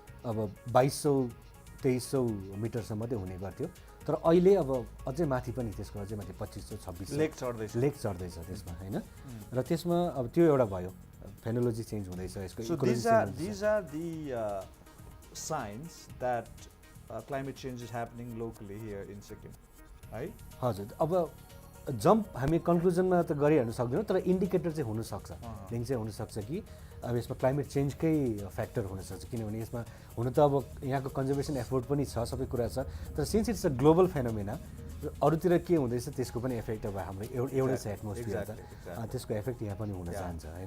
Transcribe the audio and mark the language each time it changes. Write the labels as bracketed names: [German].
[Nepali] अब 2200-2300 मिटरसम्म मात्रै हुने गर्थ्यो तर अहिले अब अझै माथि पनि त्यसको अझै माथि 2500-2600 लेक चढ्दैछ त्यसमा होइन र त्यसमा अब त्यो एउटा भयो फेनोलोजी चेन्ज हुँदैछ यसको [English] So these are the signs that climate change is happening locally here in Sikkim, right? [Nepali] हजुर अब जम्प हामी कन्क्लुजनमा त गरिहाल्नु सक्दैनौँ तर इन्डिकेटर चाहिँ हुनसक्छ लिङ्क चाहिँ हुनसक्छ कि अब यसमा क्लाइमेट चेन्जकै फ्याक्टर हुनसक्छ किनभने यसमा हुन त अब यहाँको कन्जर्भेसन एफोर्ट पनि छ सबै कुरा छ तर [English] since it's a global phenomena [Nepali] अरूतिर के हुँदैछ त्यसको पनि इफेक्ट अब हाम्रो एउटै छ एटमोस्फियर त त्यसको इफेक्ट यहाँ पनि हुन जान्छ हैन